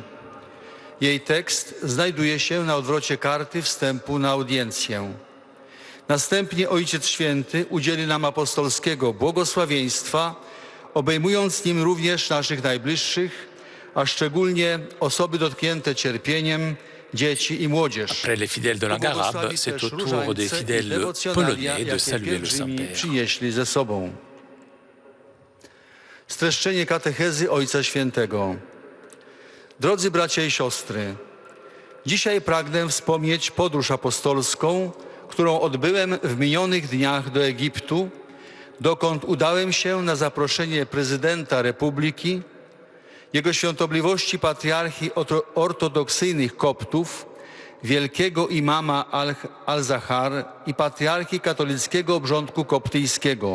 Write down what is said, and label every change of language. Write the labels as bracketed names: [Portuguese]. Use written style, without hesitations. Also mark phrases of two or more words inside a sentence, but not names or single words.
[Polish] Jej tekst znajduje się na odwrocie karty wstępu na audiencję. Następnie Ojciec Święty udzieli nam apostolskiego błogosławieństwa, obejmując nim również naszych najbliższych, a szczególnie osoby dotknięte cierpieniem, dzieci i młodzież. [French] Après les fidèles de langue arabe, c'est au tour des fidèles polonais de saluer le Saint-Père. [Polish] Przynieśli ze sobą. Streszczenie katechezy Ojca Świętego. Drodzy bracia i siostry, dzisiaj pragnę wspomnieć podróż apostolską, którą odbyłem w minionych dniach do Egiptu, dokąd udałem się na zaproszenie prezydenta Republiki, Jego Świątobliwości Patriarchi Ortodoksyjnych Koptów, wielkiego imama Al-Zahar i Patriarchi Katolickiego Obrządku Koptyjskiego.